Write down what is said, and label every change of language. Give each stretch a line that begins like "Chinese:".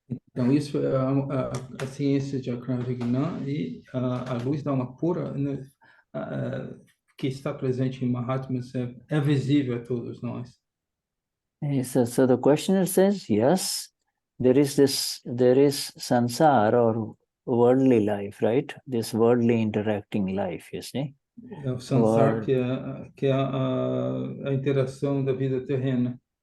Portuguese: Então, isso é a ciência de Akram Vignan e a luz da alma pura, né, que está presente em Mahatmas é visível a todos nós.
English: So the questioner says, yes, there is sansar or worldly life, right? This worldly interacting life, you see.
Portuguese: É o sansar, que é a interação da vida terrena.